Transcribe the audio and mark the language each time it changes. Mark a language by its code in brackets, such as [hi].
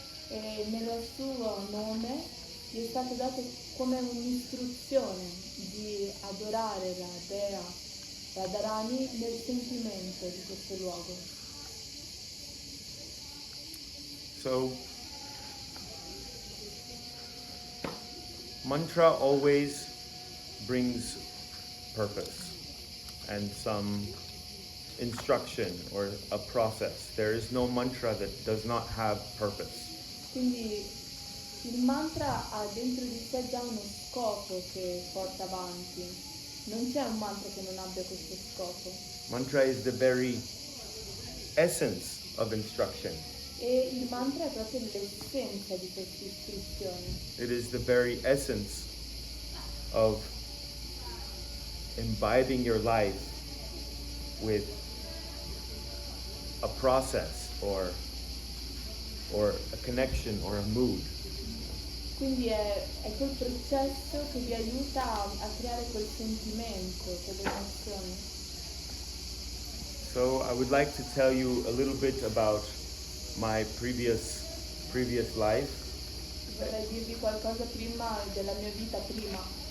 [it] E nel suo nome gli è stato dato come un'istruzione di adorare la dea Radharani nel sentimento di questo luogo. [en] So, mantra always brings purpose and some instruction or a process. There is no mantra that does not have purpose. [it] Quindi il mantra ha dentro di sé già uno scopo che porta avanti. Non c'è un mantra che non abbia questo scopo. [en] Mantra is the very essence of instruction. [it] E il mantra è proprio l'essenza di queste istruzioni. [en] It is the very essence of imbibing your life with a process or a connection or a mood. [it] Quindi è quel processo che vi aiuta a creare quel sentimento, quell'emozione. [en] So I would like to tell you a little bit about my previous life. [it] Vorrei dirvi qualcosa prima della mia vita prima.